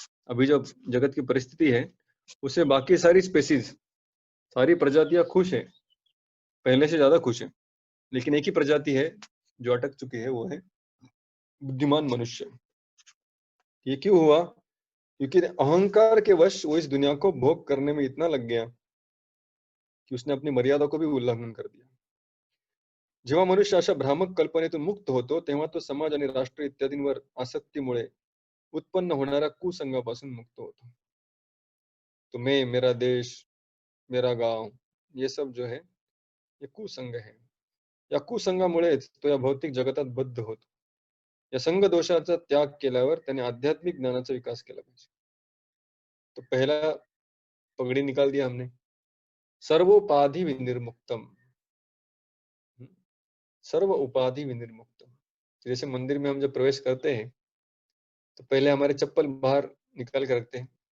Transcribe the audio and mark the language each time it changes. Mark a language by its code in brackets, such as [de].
[hi] अभी जो जगत की परिस्थिति है, उससे बाकी सारी स्पेसीज, सारी प्रजातियां खुश है, पहले से ज्यादा खुश है। लेकिन एक ही प्रजाति है जो अटक चुकी है, वो है बुद्धिमान मनुष्य। ये क्यों हुआ? क्योंकि अहंकार के वश वो इस दुनिया को भोग करने में इतना लग गया कि उसने अपनी मर्यादा को भी उल्लंघन कर दिया। [mr] जेव्हा मनुष्य अशा भ्रामक कल्पनेतून मुक्त होतो, तेव्हा तो समाज आणि राष्ट्र इत्यादींवर आसक्तीमुळे उत्पन्न होणाऱ्या कुसंगापासून मुक्त होतो। [hi] तो मैं, मेरा देश, मेरा गाव, ये सब जो है ये कुसंग है। [mr] या कुसंगामुळेच तो या भौतिक जगतात बद्ध होतो। या संघ दोषाचा त्याग केल्यावर त्याने आध्यात्मिक ज्ञानाचा विकास केला पाहिजे। [hi] तो पहला पगड़ी निकाल दिया हमने, सर्वोपाधि विनिर्मुक्तम। सर्व उपाधि विनिर्मुक्तम। जैसे मंदिर में हम जब प्रवेश करते हैं तो पहले हमारे चप्पल बाहर निकाल के रखते हैं।